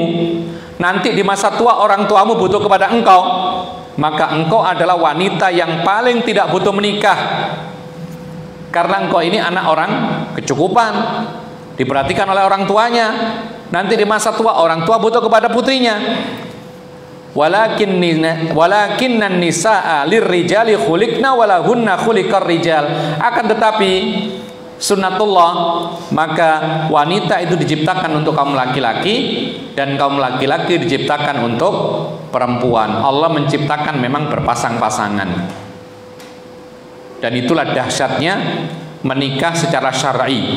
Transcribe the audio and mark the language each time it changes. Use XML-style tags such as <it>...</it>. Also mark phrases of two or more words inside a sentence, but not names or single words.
<id>Nanti di masa tua orang tuamu butuh kepada engkau, maka engkau adalah wanita yang paling tidak butuh menikah, karena engkau ini anak orang kecukupan, diperhatikan oleh orang tuanya. Nanti di masa tua orang tua butuh kepada putrinya.</id> <ar>ولكن النساء للرجال خلقن ولهن خلق الرجال.</ar> <id>Akan tetapi sunnatullah, maka wanita itu diciptakan untuk kaum laki-laki dan kaum laki-laki diciptakan untuk perempuan. Allah menciptakan memang berpasang-pasangan. Dan itulah dahsyatnya menikah secara syar'i.</id>